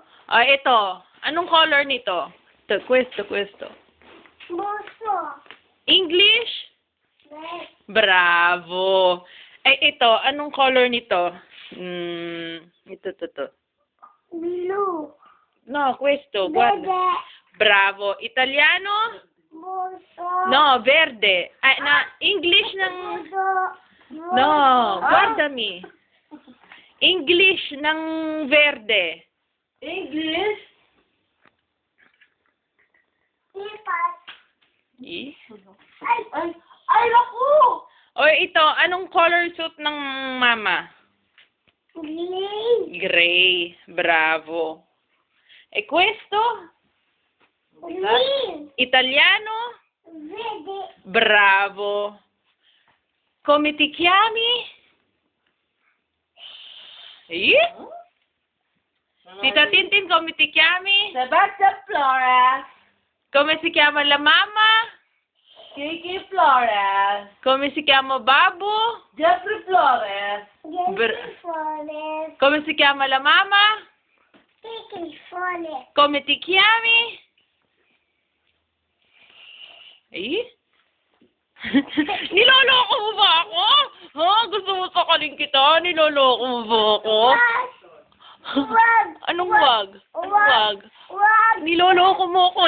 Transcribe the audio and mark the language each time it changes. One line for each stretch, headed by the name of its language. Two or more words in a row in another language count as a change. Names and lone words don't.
Filipino: Ah, ito. Anong color nito? Questo. Buso.
English: English? Red.
Filipino: Bravo. Ito. Anong color nito? Ito.
English: Blue.
Italian: No, questo. Guarda. Verde. Bravo. Italiano? Buso. No, verde.
Filipino: English ng... Buso.
Italian: No, guardami.
Filipino: English ng verde.
English: English? Lipas. Eh?
Filipino: Ay, naku! O ito, anong
English: color suit
Filipino: ng mama?
English: Green. Gray.
Italian: Bravo. Questo?
English: Green.
Italian: Italiano? Verde. Bravo. Come ti chiami? Eh? Tita Tintin, come ti chiami? Sebastian Flores. Come si chiama la mamma? Kiki Flores. Come si chiama babbo? Jeffrey Flores. Jeffrey Flores. Come si chiama la mamma? Kiki Flores. Come ti chiami? Eh?
Filipino: Niloloko mo ba ako? Ha? Gusto mo sakalin kita? Niloloko mo ba ako? Wag. Anong wag? Anong wag? Wag. Niloloko mo ako.